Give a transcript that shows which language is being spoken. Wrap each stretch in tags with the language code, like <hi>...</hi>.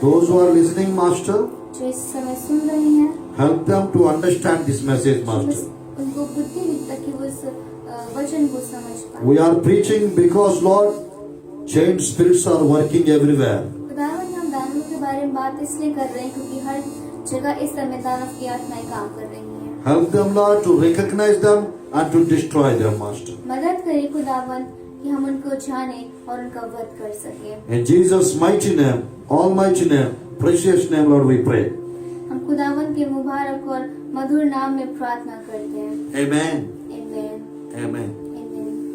<en>those who are listening, Master,</en> <hi>जो इस समय सुन रहे हैं,</hi> <en>help them to understand this message, Master.</en> <hi>उनको बुद्धि दी ताकि वो इस वचन को समझ पाए।</hi> <en>We are preaching because, Lord, chained spirits are working everywhere.</en> <hi>खुदावंद हम दानवों के बारे में बात इसलिए कर रहे हैं क्योंकि हर जगह इस समय दानव की आत्माएं काम कर रही हैं।</hi> <en>Help them, Lord, to recognize them and to destroy them, Master.</en> <hi>मदद करें खुदावंद कि हम उनको जाने और उनका वध कर सकें।</hi> <en>In Jesus' mighty name, almighty name, precious name, Lord, we pray.</en> <hi>हम खुदावंद के मुबारक और मधुर नाम में प्रार्थना करते हैं।</hi> <en>Amen. Amen. Amen. Amen.</en>